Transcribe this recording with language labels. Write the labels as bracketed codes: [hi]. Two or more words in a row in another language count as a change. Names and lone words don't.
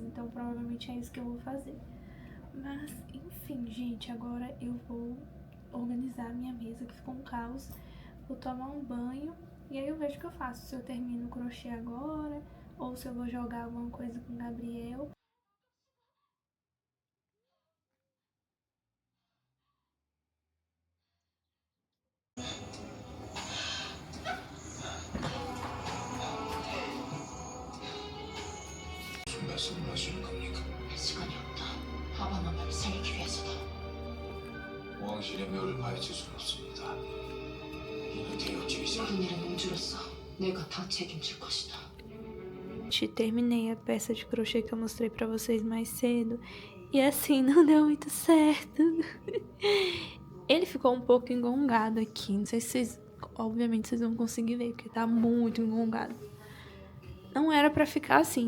[pt] Então provavelmente é isso que eu vou fazer. Mas, enfim, gente, agora eu vou organizar minha mesa, que ficou um caos. Vou tomar um banho e aí eu vejo o que eu faço. Se eu termino o crochê agora ou se eu vou jogar alguma coisa com o Gabriel. [ko] 무슨 말씀을 하시는 겁니까? 시간이 없다. 아바마마를 살리기 위해서다. 왕실의 묘를 파헤칠 수는 없습니다. 이는 대역죄이자 모든 일은 옹주로서 내가 다 책임질 것이다. [pt] Terminei a peça de crochê que eu mostrei pra vocês mais cedo. E assim, não deu muito certo. Ele ficou um pouco engongado aqui. Não sei se vocês... Obviamente vocês vão conseguir ver, porque tá muito engongado. Não era pra ficar assim.